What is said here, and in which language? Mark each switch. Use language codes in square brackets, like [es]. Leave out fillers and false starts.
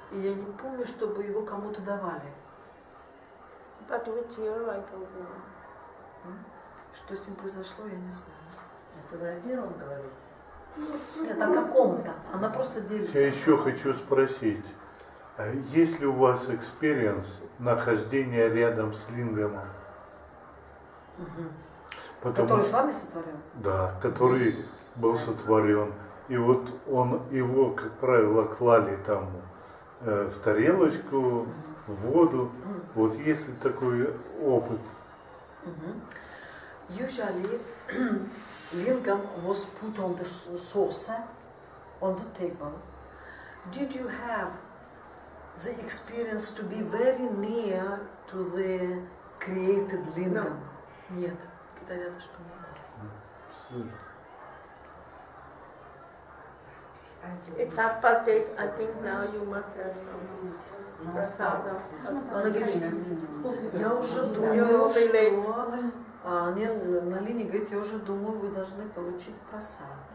[ru] И я не помню, чтобы его кому-то давали. [en] But which year, I don't know. [ru] Что с ним произошло, я не знаю. Это вы о первом говорите? Нет, о каком-то. Она просто делится. Я еще хочу спросить, есть ли у вас экспириенс нахождения рядом с лингамом? Который с вами сотворил? Да, который был сотворен. И вот его, как правило, клали там в тарелочку, в воду. Вот есть ли такой опыт? [en] Usually, lingam was put on the saucer, on the table. Did you have the experience to be very near to the created lingam? [ru] Нет. Рядышком не было. [en] It's 8:30. I think now you must have some prasada. [ru] Она говорит, я уже думаю, что... Налини говорит, я уже думаю, вы должны получить просад.